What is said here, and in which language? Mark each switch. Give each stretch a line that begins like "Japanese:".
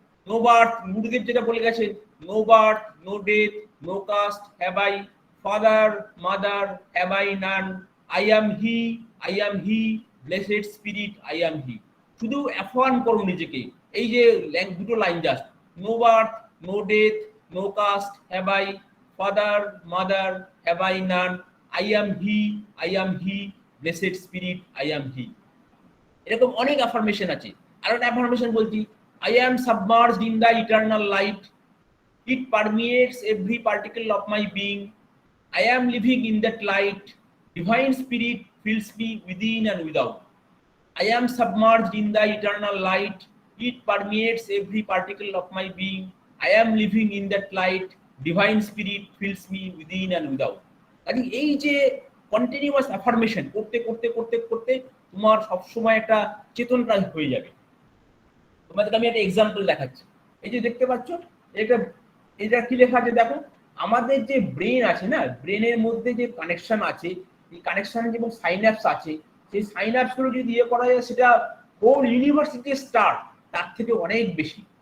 English: no birth,
Bangla: গুরুদেব যেটা বলে গেছেন,
English: No birth, no death, no caste have I, father mother have I none, I am he, I am he, blessed spirit, I am he.
Bangla: শুধু affirm করো নিজেকে, এই যে দুটো line just,
English: No birth, no death, no caste have I, father mother have I none, I am he, I am he, blessed spirit, I am he.
Bangla: এরকম অনেক affirmation আছে। আর একটা অ্যাফার্মেশন বলছি,
English: I am submerged in the eternal light, it permeates every particle of my being, I am living in that light, divine spirit fills me within and without, I am submerged in the eternal light, it permeates every particle of my being, I am living in that light, divine spirit fills me within and without।
Bangla: কাজে এই যে continuous affirmation করতে করতে করতে করতে তোমার সবসময় একটা চেতনটা হয়ে যাবে। তোমাদেরকে আমি একটা এক্সাম্পল দেখাচ্ছি। এই যে দেখতে পাচ্ছ, এটা কি লেখা আছে দেখো। আমাদের যে ব্রেন আছে না, ব্রেনের মধ্যে যে কানেকশন আছে, এই কানেকশন এবং সাইন্যাপস আছে, সেই সাইন্যাপস গুলো যদি ইয়ে করা যায়, সেটা হোল ইউনিভার্সিটি স্টার তার থেকে অনেক বেশি।